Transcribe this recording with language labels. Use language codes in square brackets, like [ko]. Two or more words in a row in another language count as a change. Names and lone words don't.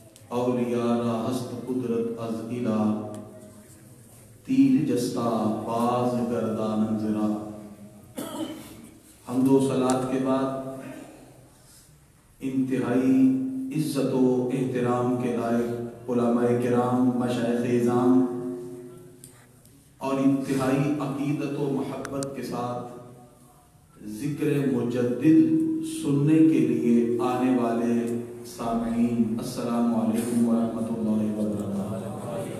[fa] اولیاء را ہست قدرت از الہ، تیر جستا باز گردان انزرا۔ [ur] حمد و صلات کے بعد انتہائی عزت و احترام کے لائق علماء کرام، مشائخ اعظام، اور انتہائی عقیدت و محبت کے ساتھ ذکر مجدد سننے کے لیے آنے والے سامعین، [ar] السلام علیکم ورحمۃ اللہ وبرکاتہ۔